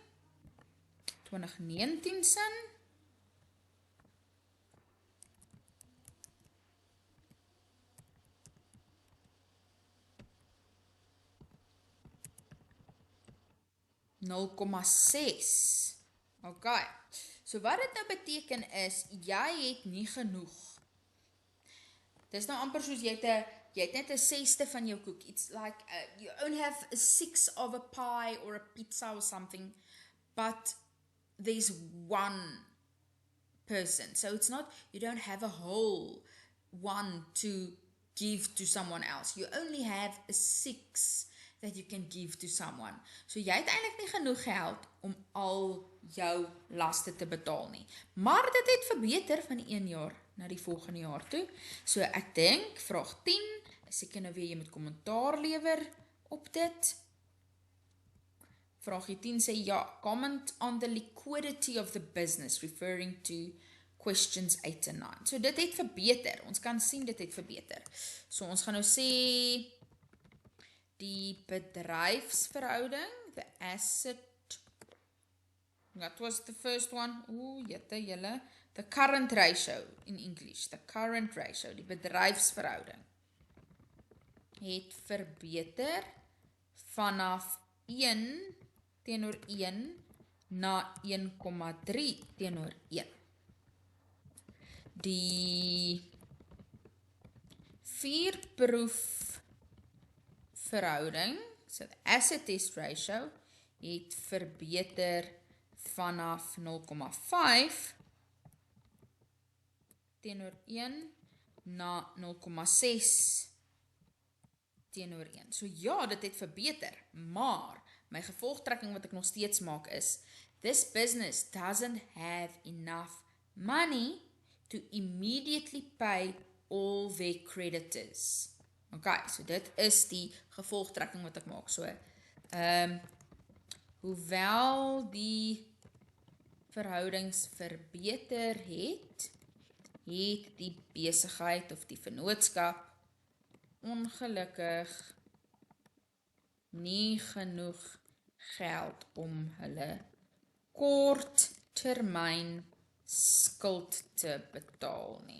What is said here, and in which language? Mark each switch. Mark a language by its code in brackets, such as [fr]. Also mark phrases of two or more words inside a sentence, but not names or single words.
[af] 2019 sin. (0,6). Okay. So wat dit nou beteken is, jy het nie genoeg. Dis nou amper soos jy het net 'n 6ste van jou koek. [en] It's like you only have a 6 of a pie or a pizza or something, but there's one person. So it's not, you don't have a whole one to give to someone else. You only have a 6 that you can give to someone. [af] So jy het eintlik nie genoeg geld om al jou laste te betaal nie. Maar dit het verbeter van die 1 jaar na die volgende jaar toe. So ek dink vraag 10 is seker nou weer jy moet kommentaar lewer op dit. Vraag 10 sê ja, [en] comment on the liquidity of the business referring to questions 8 and 9. [af] So dit het verbeter. Ons kan sien dit het verbeter. So ons gaan nou sê die bedryfsverhouding, [en] the asset, that was the first one, the current ratio in English, the current ratio, [af] die bedryfsverhouding, het verbeter vanaf 1 teenoor 1 na 1,3 teenoor 1. Die vuurproefverhouding, [en] so the asset test ratio, [af] het verbeter vanaf 0,5 teenoor 1 na 0,6 teenoor 1. So ja, dit het verbeter, maar my gevolgtrekking wat ek nog steeds maak is, [en] this business doesn't have enough money to immediately pay all their creditors. [af] Okay, so dit is die gevolgtrekking wat ek maak. So, hoewel die verhoudings verbeter het die besigheid of die vennootskap ongelukkig nie genoeg geld om hulle korttermyn skuld te betaal nie.